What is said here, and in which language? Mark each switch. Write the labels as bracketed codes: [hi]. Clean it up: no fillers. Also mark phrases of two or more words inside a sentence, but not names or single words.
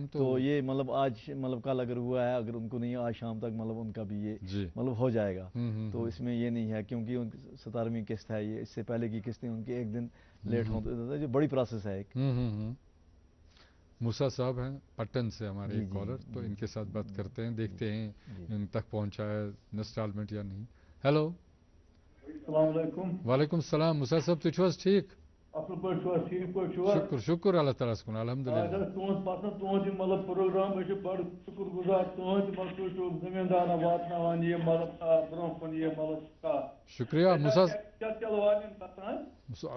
[ur] تو یہ مطلب آج مطلب کل اگر ہوا ہے اگر ان کو نہیں آج شام تک مطلب ان کا بھی یہ مطلب ہو جائے گا تو اس میں یہ نہیں ہے کیونکہ ان 17ویں قسط ہے یہ اس سے پہلے کی قسطیں ان کے ایک دن لیٹ ہوتے جو بڑی پروسیس ہے ایک موسیٰ صاحب ہیں پٹن سے ہمارے ایک کالر تو ان کے ساتھ بات کرتے ہیں دیکھتے ہیں ان تک پہنچا ہے انسٹالمنٹ یا نہیں. ہیلو [ar] السلام علیکم. وعلیکم السلام. [ks] موسیٰ صاحب تُہۍ چھِو حظ ٹھیک؟ اصل پٲٹھۍ چھِو حظ ٹھیٖک پٲٹھۍ چھِو حظ؟ شُکُر شُکُر اللہ تعالیٰ ہَس کُن الحمدُاللہ. تُہُنٛد پسنٛد تُہُنٛد یہِ مطلب پروگرام أسۍ چھِ بڑٕ شُکُر گُزار تُہُنٛد مطلب تُہۍ چھِو زٔمیٖندارن واتناوان یہِ مطلب برٛونٛہہ کُن یہِ مطلب شُکریہ موسیٰ. چلو والٮ۪ن گژھان